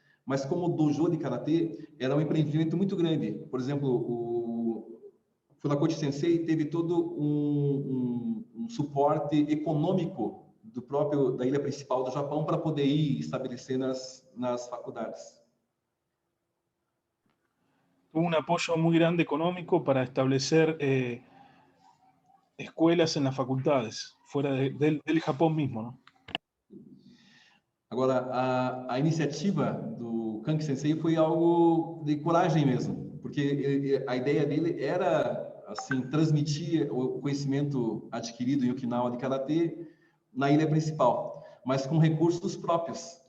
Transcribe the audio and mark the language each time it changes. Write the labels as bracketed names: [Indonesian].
[Portuguese] Mas como o dojo de karatê era um empreendimento muito grande. Por exemplo, o Funakoshi Sensei teve todo um suporte econômico da ilha principal do Japão para poder ir estabelecer nas faculdades. [Spanish] Tuvo un apoyo muy grande económico para establecer escuelas en las facultades, fuera del Japón mismo, ¿no? [Portuguese] Agora, a iniciativa do Kanki Sensei foi algo de coragem mesmo, porque a ideia dele era assim transmitir o conhecimento adquirido em Okinawa de karatê na ilha principal, mas com recursos próprios.